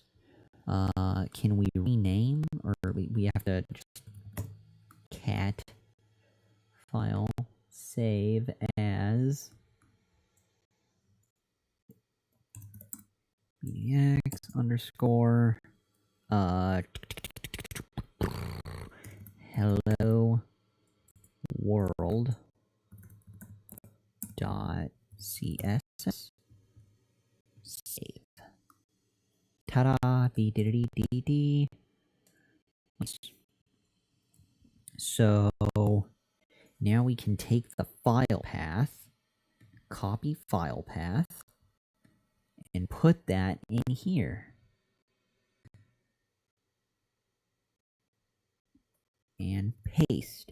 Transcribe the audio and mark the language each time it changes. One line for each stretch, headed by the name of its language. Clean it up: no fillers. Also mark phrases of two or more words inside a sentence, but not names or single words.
English: Can we rename, or we have to just cat file save as bdx underscore hello world dot css save. Ta-da! B-diddy-dee-dee. So now we can take the file path, copy file path, and put that in here. And paste.